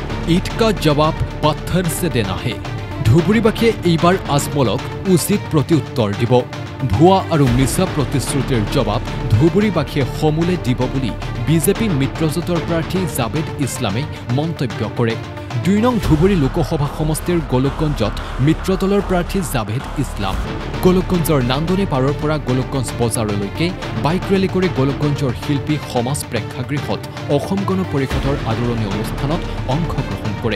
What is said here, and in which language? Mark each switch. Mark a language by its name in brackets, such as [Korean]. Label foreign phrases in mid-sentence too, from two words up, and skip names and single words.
[Hindi] ईद का जवाब पत्थर से देना है। [Assamese] धुबुरीबासीये এইবাৰ আজমলক উচিত প্ৰত্যুত্তৰ দিব। ভুয়া আৰু মিছা প্ৰতিশ্ৰুতিৰ জবাব ধুবুৰীবাসীয়ে সমূলে দিব বুলি বিজেপি মিত্ৰজোঁটৰ প্ৰাৰ্থী জাবেদ ইছলামে মন্তব্য কৰে। ২ নং ধুবুৰী লোকসভা সমষ্টিৰ গোলকগঞ্জত মিত্ৰদলৰ প্ৰাৰ্থী জাবেদ ইছলাম গোলকগঞ্জৰ নান্দনী পাৰৰ পৰা গোলকগঞ্জ বজাৰলৈকে বাইক ৰেলী কৰি গোলকগঞ্জৰ শিল্পী সমাজ প্ৰেক্ষাগৃহত অসম গণ পৰিষদৰ আদৰণি অনুষ্ঠানত অংশগ্ৰহণ কৰে।